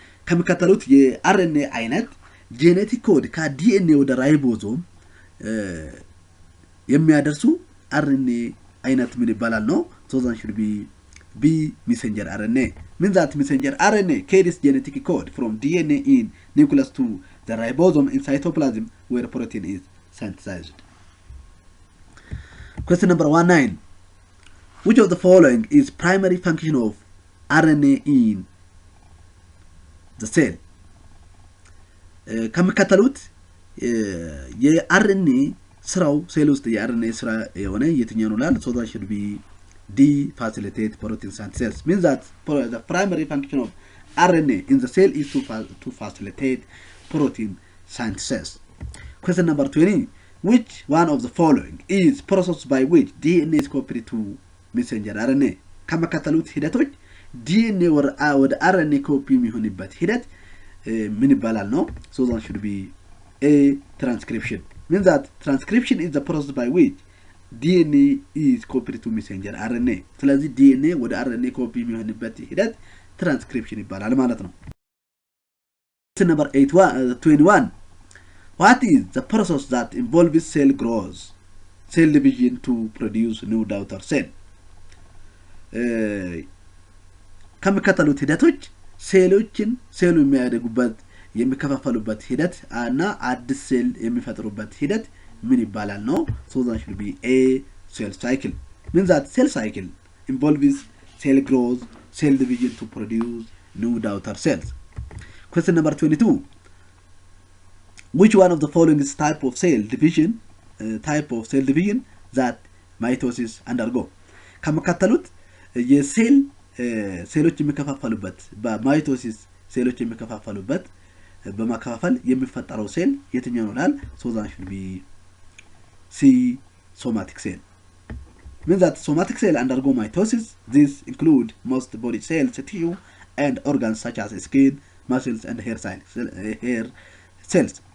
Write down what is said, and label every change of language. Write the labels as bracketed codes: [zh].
[am] ከሚከተሉት የአርኤንኤ አይነት ጄኔቲክ ኮድ ከዲኤንኤ ወደ ራይቦዞም የሚያደርሱ RNA አይነት ምን ይባላል ነው? [en] So that should be B, messenger RNA. Means that messenger RNA carries genetic code from DNA in nucleus to the ribosome in cytoplasm where protein is synthesized. Question number 19. Which of the following is primary function of RNA in the cell? [am] ከሚከተሉት የአርኤንኤ ስራው ሴል ውስጥ የአርኤንኤ ስራ የሆነ የትኛው ነው ላል? [en] So that should be D, facilitate protein synthesis. Means that the primary function of RNA in the cell is to facilitate protein synthesis. Question number 20. Which one of the following is process by which DNA is copied to messenger RNA? [am] ከመከተሉት ሂደቶች DNA ወደ RNA ኮፒ የሚሆንበት ሂደት ምን ይባላል ነው? [en] So that should be A, transcription. Means that transcription is the process by which DNA is copied to messenger RNA. [am] ስለዚህ DNA ወደ RNA ኮፒ የሚሆንበት ሂደት transcription ይባላል ማለት ነው። [en] Number 21. What is the process that involves cell growth, cell division to produce new daughter cell? [am] ከሚከተሉት ሂደቶች ሴሎችን ሴሉ የሚያደጉበት የሚከፋፈሉበት ሂደት እና አዲስ ሴል የሚፈጥሩበት ሂደት ምን ይባላል ነው? [en] So that should be A, cell cycle. Means that cell cycle involves cell growth, cell division to produce new daughter cells. Question number 22. Which one of the following is type of cell division that mitosis undergo? [am] ከመከተሉት የሴል ሴሎች የሚከፋፈሉበት በማይቶሲስ ሴሎች የሚከፋፈሉበት በማከፋፈል የሚፈጠረው ሴል የትኛው ነው ላል? [en] So that should be C, somatic cell. Means that somatic cell undergo mitosis. These include most body cells, tissue and organs such as skin, muscles and hair cells.